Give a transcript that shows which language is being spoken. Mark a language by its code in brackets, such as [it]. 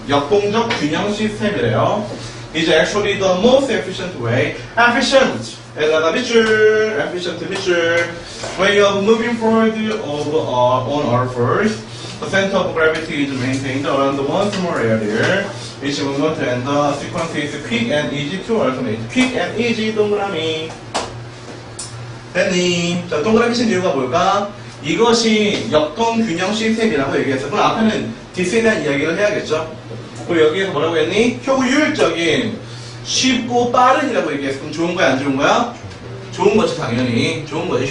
[ko] 역동적 균형 시스템이래요. [en] is actually the most efficient way. Efficient. [ko] 에다가 밑줄. efficient 밑줄. [en] way of moving forward on our first. The center of gravity is maintained around one small area. Each movement and the sequence is quick and easy to alternate. Quick and easy 동그라미. [ko] 됐니? 자, 동그라미 친 이유가 뭘까? 이것이 역동 균형 시스템이라고 얘기했어. 그럼 앞에는 this에 대한 이야기를 해야겠죠? 그리고 여기에서 뭐라고 했니? 효율적인, 쉽고 빠른이라고 얘기했어. 그럼 좋은 거야, 안 좋은 거야? 좋은 거지, 당연히. 좋은 거지.